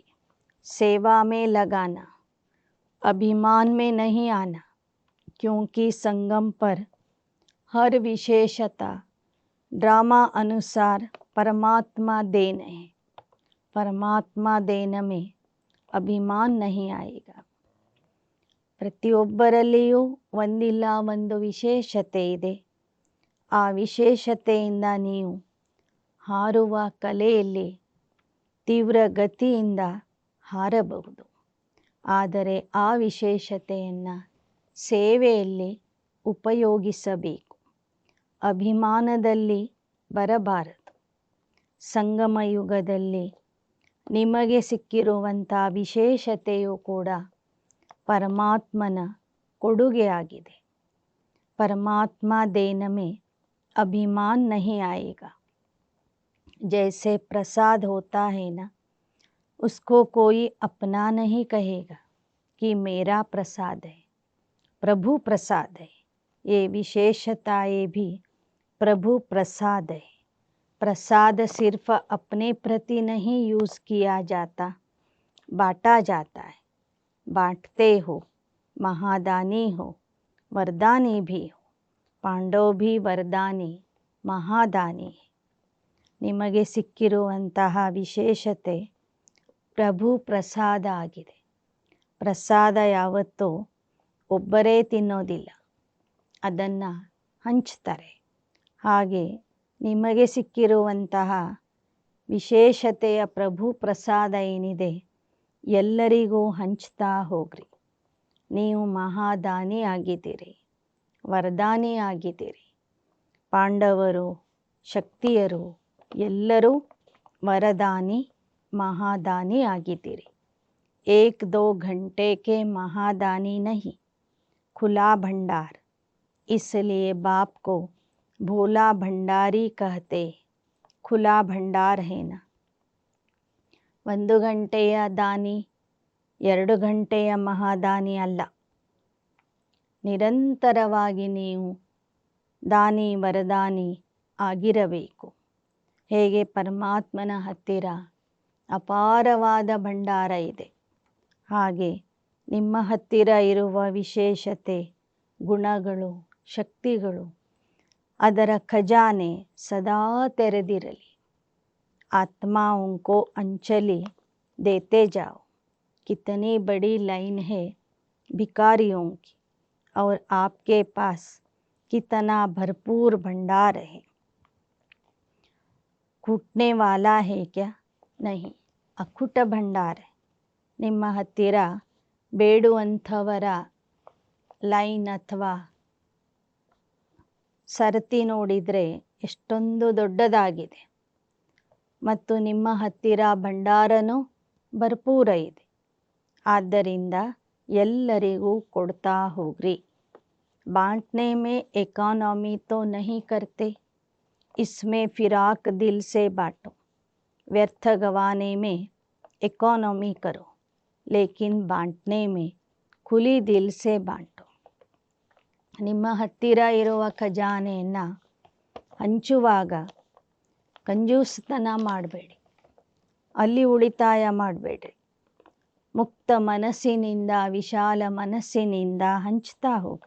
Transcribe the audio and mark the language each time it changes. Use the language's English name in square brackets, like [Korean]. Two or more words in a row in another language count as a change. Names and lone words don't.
[Hindi] सेवा में लगाना, अभिमान में नहीं आना, क्योंकि संगम पर हर विशेषता ड्रामा अनुसार परमात्मा देन है। परमात्मा देन में ಅಭಿಮಾನ नहीं आएगा। [Kannada] ಪ್ರತಿಯೊಬ್ಬರಲ್ಲಿಯೂ ಒಂದಿಲ್ಲ ಒಂದು ವಿಶೇಷತೆ ಇದೆ. ಆ ವಿಶೇಷತೆಯಿಂದ ನೀವು ಹಾರುವ ಕಲೆಯಲ್ಲಿ ತೀವ್ರ ಗತಿಯಿಂದ ಹಾರಬಹುದು. ಆದರೆ ಆ ವಿಶೇಷತೆಯನ್ನು ಸೇವೆಯಲ್ಲಿ ಉಪಯೋಗಿಸಬೇಕು. ಅಭಿಮಾನದಲ್ಲಿ ಬರಬಾರದು. ಸಂಗಮ ಯುಗದಲ್ಲಿ ನಿಮಗೆ ಸಿಕ್ಕಿರುವಂಥ ವಿಶೇಷತೆಯು ಕೂಡ परमात्मन ಕೊಡುಗೆಯಾಗಿದೆ. [Hindi] परमात्मा देन में अभिमान नहीं आएगा। जैसे प्रसाद होता है ना, उसको कोई अपना नहीं कहेगा कि मेरा प्रसाद है, प्रभु प्रसाद है। ये विशेषताएं भी प्रभु प्रसाद है। प्रसाद सिर्फ अपने प्रति नहीं यूज़ किया जाता, बांटा जाता है। बांटते हो, महादानी हो, वरदानी भी हो। पांडव भी वरदानी, महादानी है। [Kannada] ನಿಮಗೆ ಸಿಕ್ಕಿರುವಂತಹ ವಿಶೇಷತೆ ಪ್ರಭು ಪ್ರಸಾದ ಆಗಿದೆ. ಪ್ರಸಾದ ಯಾವತ್ತೂ ಒಬ್ಬರೇ ತಿನ್ನೋದಿಲ್ಲ, ಅದನ್ನು ಹಂಚ್ತಾರೆ. ಹಾಗೆ ನಿಮಗೆ ಸಿಕ್ಕಿರುವಂತಹ ವಿಶೇಷತೆಯ ಪ್ರಭು ಪ್ರಸಾದ ಏನಿದೆ, ಎಲ್ಲರಿಗೂ ಹಂಚ್ತಾ ಹೋಗ್ರಿ. ನೀವು ಮಹಾದಾನಿ ಆಗಿದ್ದೀರಿ, ವರದಾನಿ ಆಗಿದ್ದೀರಿ. ಪಾಂಡವರು, ಶಕ್ತಿಯರು ಎಲ್ಲರೂ [Hindi] वरदानी महादानी [Kannada] ಆಗಿದ್ದೀರಿ. [Hindi] 1-2 घंटे के महादानी नहीं, खुला भंडार। इसलिए बाप को भोला भंडारी कहते। खुला भंडार है ना। [Kannada] 1 ಗಂಟೆಯ ದಾನಿ, 2 ಗಂಟೆಯ ಮಹಾದಾನಿ ಅಲ್ಲ. ನಿರಂತರವಾಗಿ ನೀವು ದಾನಿ ವರದಾನಿ ಆಗಿರಬೇಕು. ಹೇಗೆ ಪರಮಾತ್ಮನ ಹತ್ತಿರ ಅಪಾರವಾದ ಭಂಡಾರ ಇದೆ, ಹಾಗೆ ನಿಮ್ಮ ಹತ್ತಿರ ಇರುವ ವಿಶೇಷತೆ, ಗುಣಗಳು, ಶಕ್ತಿಗಳು, ಅದರ ಖಜಾನೆ ಸದಾ ತೆರೆದಿರಲಿ. [Hindi] आत्माओं को अंजलि देते जाओ। कितनी बड़ी लाइन है भिखारियों की, और आपके पास कितना भरपूर भंडार है। कूटने वाला है क्या? नहीं, अखुट भंडार है. [Kannada] ನಿಮ್ಮ ಹತ್ತಿರ ಬೇಡುವಂಥವರ ಲೈನ್ ಅಥವಾ ಸರತಿ ನೋಡಿದರೆ ಎಷ್ಟೊಂದು ದೊಡ್ಡದಾಗಿದೆ, ಮತ್ತು ನಿಮ್ಮ ಹತ್ತಿರ ಭಂಡಾರನೂ ಭರ್ಪೂರ ಇದೆ. ಆದ್ದರಿಂದ ಎಲ್ಲರಿಗೂ ಕೊಡ್ತಾ ಹೋಗ್ರಿ. [Hindi] बांटने में इकोनॉमी तो नहीं करते, इसमें फिराक दिल से बांटो। व्यर्थ गवाने में इकोनॉमी करो, लेकिन बांटने में खुली दिल से बांटो. [Kannada] ನಿಮ್ಮ ಹತ್ತಿರ ಇರುವ ಖಜಾನೆಯನ್ನು ಹಂಚುವಾಗ ಕಂಜೂಸ್ತನ ಮಾಡಬೇಡಿ, ಅಲ್ಲಿ ಉಳಿತಾಯ ಮಾಡಬೇಡ್ರಿ. ಮುಕ್ತ ಮನಸ್ಸಿನಿಂದ, ವಿಶಾಲ ಮನಸ್ಸಿನಿಂದ ಹಂಚ್ತಾ ಹೋಗಿ.